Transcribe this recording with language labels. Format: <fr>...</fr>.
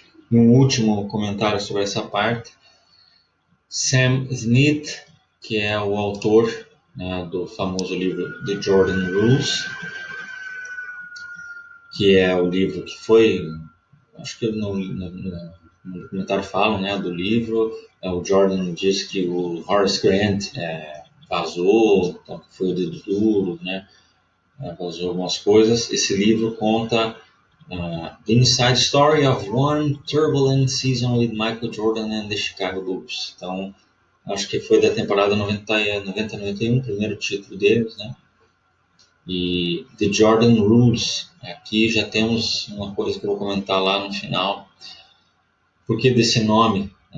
<pt>E um último comentário sobre essa parte: Sam Smith, que é o autor, né, do famoso livro The Jordan Rules, que é o livro que foi, acho que no documentário falam, né, do livro. O Jordan diz que o Horace Grant vazou, então foi o dedo duro, né, vazou algumas coisas. Esse livro conta</pt> <en>the inside story of one turbulent season with Michael Jordan and the Chicago Bulls.</en> <pt>Então, acho que foi da temporada 90-91, primeiro título deles, né? E The Jordan Rules, aqui já temos uma coisa que eu vou comentar lá no final. Por que desse nome?</pt>